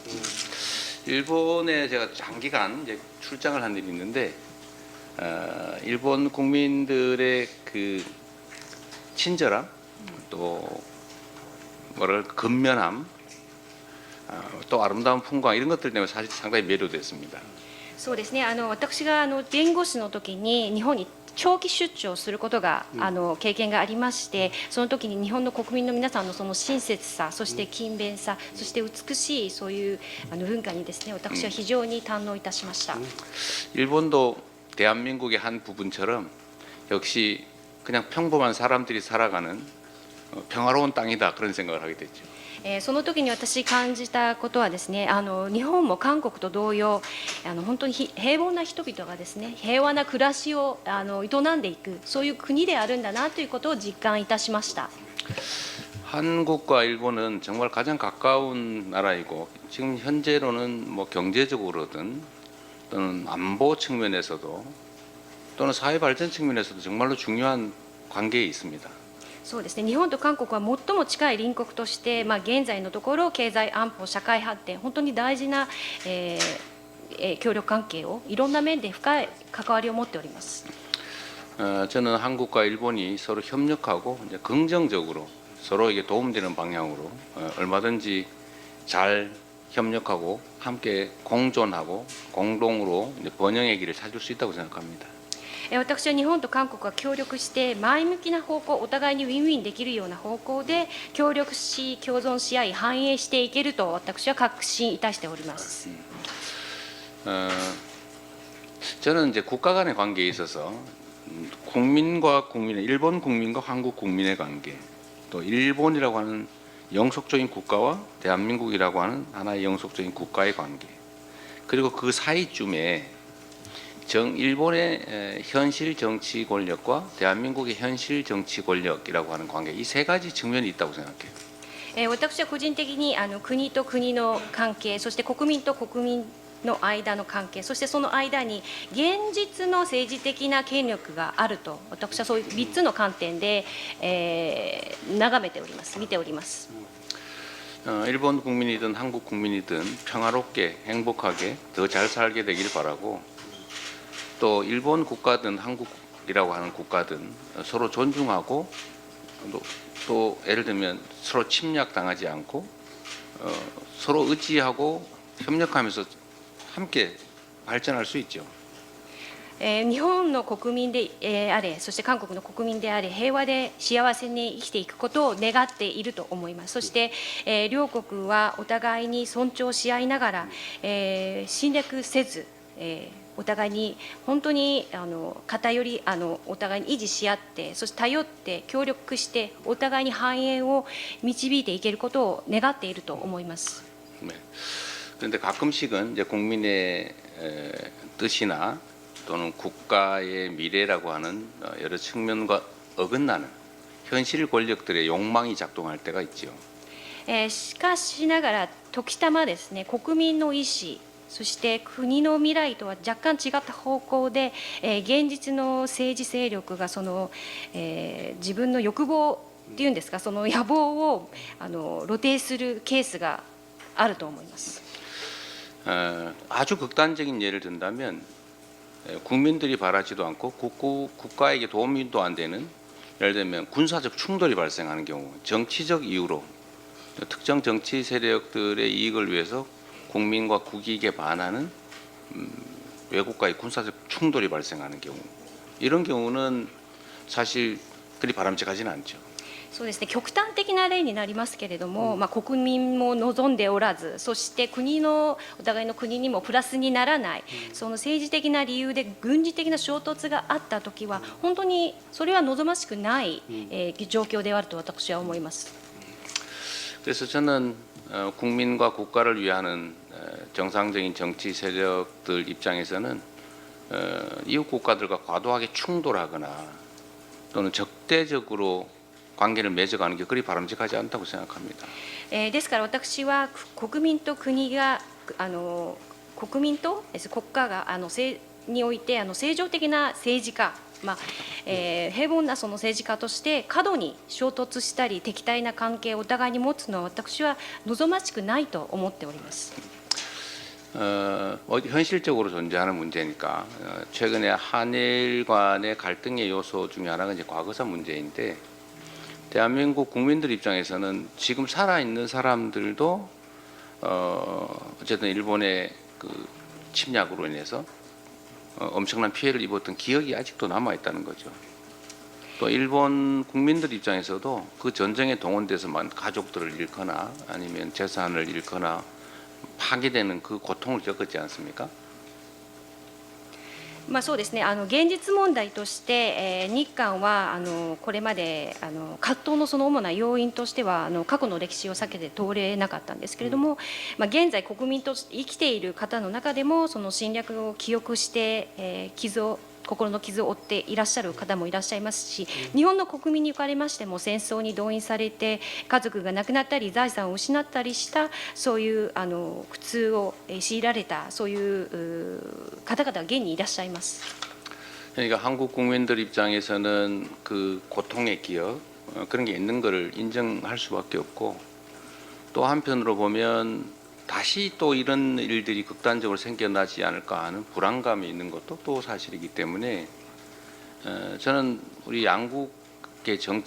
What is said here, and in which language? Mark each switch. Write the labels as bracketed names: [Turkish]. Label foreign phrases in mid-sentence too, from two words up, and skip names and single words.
[Korean] 일본에 제가 장기간 이제 출장을 한 일이 있는데 일본 국민들의 그 친절함 또 뭐랄 근면함 또 아름다운 풍광 이런 것들 때문에 사실 상당히 매료됐습니다. [Japanese] そうですね、私が弁護士の時に日本に長期出張することが経験がありまして、その時に日本の国民の皆さんのその親切さ、そして勤勉さ、そして美しいそういう文化にですね、私は非常に堪能いたしました。 [Korean] 일본도 대한민국의 한 부분처럼 역시 그냥 평범한 사람들이 살아가는 평화로운 땅이다 그런 생각을 하게 됐죠. [Japanese] その時に私感じたことはですね、日本も韓国と同様本当に平凡な人々がですね平和な暮らしを営んでいくそういう国であるんだなということを実感いたしました。 [Korean] 한국과 일본은 정말 가장 가까운 나라이고 지금 현재로는 뭐 경제적으로든 또는 안보 측면에서도 또는 사회 발전 측면에서도 정말로 중요한 관계에 있습니다. [Japanese] そうですね、日本と韓国は最も近い隣国として、現在のところ経済安保社会発展本当に大事な、協力関係をいろんな面で深い関わりを持っております。 [Korean] 저는 한국과 일본이 서로 협력하고 이제 긍정적으로 서로에게 도움되는 방향으로 얼마든지 잘 협력하고 함께 공존하고 공동으로 이제 번영의 길을 찾을 수 있다고 생각합니다. [Japanese] 私は日本と韓国が協力して前向きな方向、お互いにウィンウィンできるような方向で協力し共存し合い繁栄していけると私は確信いたしております。 [Korean] 저는 이제 국가 간의 관계에 있어서 국민과 국민의 일본 국민과 한국 국민의 관계, 또 일본이라고 하는 영속적인 국가와 대한민국이라고 하는 하나의 영속적인 국가의 관계, 그리고 그 사이쯤에 일본의 현실 정치 권력과 대한민국의 현실 정치 권력이라고 하는 관계, 이 세 가지 측면이 있다고 생각해요. [Japanese] 私は個人的に国と国の関係、そして国民と国民の間の関係、そしてその間に現実の政治的な権力があると、私はそういう3つの観点で、眺めております、見ております。 [Korean] 일본 국민이든 한국 국민이든 평화롭게 행복하게 더 잘 살게 되길 바라고, 또 일본 국가든 한국이라고 하는 국가든 서로 존중하고, 또 예를 들면 서로 침략당하지 않고 서로 의지하고 협력하면서 함께 발전할 수 있죠. [Japanese] 日本の国民であれ、そして韓国の国民であれ、平和で幸せに生きていくことを願っていると思います。そして、両国はお互いに尊重し合いながら、侵略せず、お互いに本当に偏りお互いに維持し合って、そして頼って協力してお互いに繁栄を導いていけることを願っていると思います。 [Korean] 네. 그런데 가끔씩은 이제 국민의 뜻이나 또는 국가의 미래라고 하는 여러 측면과 어긋나는 현실 권력들의 욕망이 작동할 때가 있죠. [Japanese] しかしながら時たまですね、国民の意思、そして国の未来とは若干違った方向で、現実の政治勢力が自分の欲望っていうんですか、その野望を露呈するケースがあると思います。 [Korean] 아주 극단적인 예를 든다면 국민들이 바라지도 않고 국가에게 도움도 안 되는, 예를 들면 군사적 충돌이 발생하는 경우, 정치적 이유로 특정 정치 세력들의 이익을 위해서 국민과 국익에 반하는 외국과의 군사적 충돌이 발생하는 경우, 이런 경우는 사실 그리 바람직하지는 않죠. [Japanese] そうですね、極端的な例になりますけれども、国民も望んでおらず、そしてお互いの国にもプラスにならない、その政治的な理由で軍事的な衝突があったときは、本当にそれは望ましくない、状況であると私は思います。 [Korean] 그래서 저는 국민과 국가를 위하는 정상적인 정치 세력들 입장에서는 이웃 국가들과 과도하게 충돌하거나 또는 적대적으로 관계를 맺어가는 게 그리 바람직하지 않다고 생각합니다. [Japanese] ですから私は国民と国が国民と国家がにおいて正常的な政治家、平凡なその政治家として過度に衝突したり敵対な関係をお互いに持つのは私は望ましくないと思っております。 [Korean] 현실적으로 존재하는 문제니까 최근에 한일 간의 갈등의 요소 중에 하나가 이제 과거사 문제인데, 대한민국 국민들 입장에서는 지금 살아있는 사람들도 어쨌든 일본의 그 침략으로 인해서 엄청난 피해를 입었던 기억이 아직도 남아있다는 거죠. 또 일본 국민들 입장에서도 그 전쟁에 동원돼서만 가족들을 잃거나 아니면 재산을 잃거나 파괴되는 그 고통을 겪었지 않습니까? [Japanese] そうですね、現実問題として、日韓はこれまで葛藤のその主な要因としては過去の歴史を避けて通れなかったんですけれども、現在国民と生きている方の中でもその侵略を記憶して、心の傷を負っていらっしゃる方もいらっしゃいますし、日本の国民におかれましても戦争に動員されて家族が亡くなったり財産を失ったりしたそういう苦痛を強いられたそういう方々が現にいらっしゃいます。 [Korean] 그러니까 한국 국민들 입장에서는 그 고통의 기억 그런 게 있는 것을 인정할 수밖에 없고, 또 한편으로 보면 다시 또 이런 일들이 극단적으로 생겨나지 않을까 하는 불안감이 있는 것도 또 사실이기 때문에 저는 우리 양국의